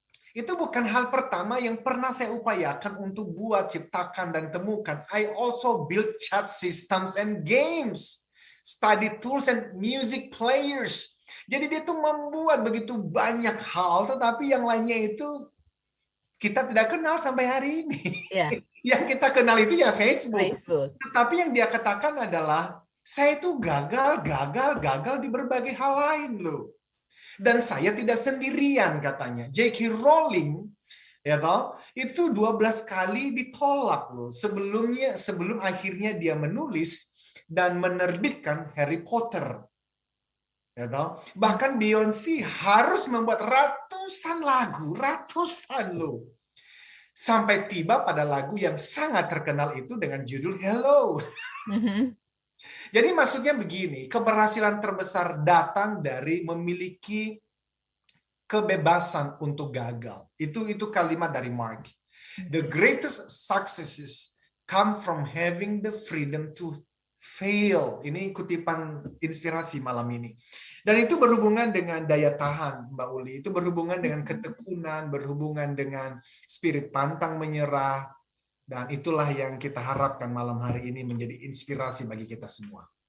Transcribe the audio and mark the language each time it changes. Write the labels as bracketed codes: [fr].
[id] Itu bukan hal pertama yang pernah saya upayakan untuk buat, ciptakan, dan temukan. I also build chat systems and games, study tools and music players. Jadi dia tuh membuat begitu banyak hal, tetapi yang lainnya itu kita tidak kenal sampai hari ini. [en] Yeah. [id] Yang kita kenal itu ya Facebook. Tetapi yang dia katakan adalah, saya itu gagal di berbagai hal lain loh. Dan saya tidak sendirian katanya. J.K. Rowling, ya toh, itu 12 kali ditolak loh. Sebelum akhirnya dia menulis dan menerbitkan Harry Potter. Ya toh? Bahkan Beyonce harus membuat ratusan lagu, ratusan loh. Sampai tiba pada lagu yang sangat terkenal itu dengan judul Hello. Jadi maksudnya begini, keberhasilan terbesar datang dari memiliki kebebasan untuk gagal. Itu kalimat dari Mark. [en] The greatest successes come from having the freedom to fail. [id] Ini kutipan inspirasi malam ini. Dan itu berhubungan dengan daya tahan, Mbak Uli. Itu berhubungan dengan ketekunan, berhubungan dengan spirit pantang menyerah, Dan itulah yang kita harapkan malam hari ini menjadi inspirasi bagi kita semua.